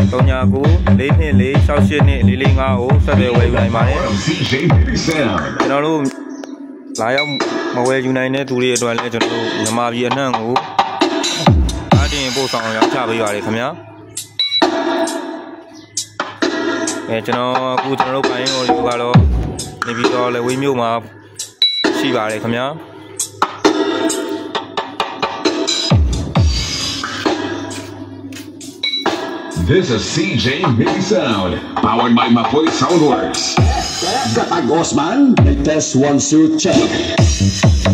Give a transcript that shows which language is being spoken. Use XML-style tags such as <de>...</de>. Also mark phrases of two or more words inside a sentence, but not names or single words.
<my>399424682445 ကိုဆက်သွယ်ဝယ်ယူနိုင်ပါတယ်ကျွန်တော်တို့လာရောက်မဝယ်ယူနိုင်တဲ့သူတွေအတွက်လည်းကျွန်တော်တို့မြန်မာပြည်အနှံ့ကိုအားတင်ပို့ဆောင်ရောင်းချပေးပါတယ်ခင်ဗျာကျွန်တော်အခုကျွန်တော်တို့ပိုင်းအော်ဒီယိုကတော့နေပြီးတော့လည်းဝေးမြို့မှာရှိပါတယ်ခင်ဗျာ</my> <en>This is CJ Mini Sound, powered by Mapoy Soundworks.</en> <tl>Katagos man, may test 1 2 check.</tl>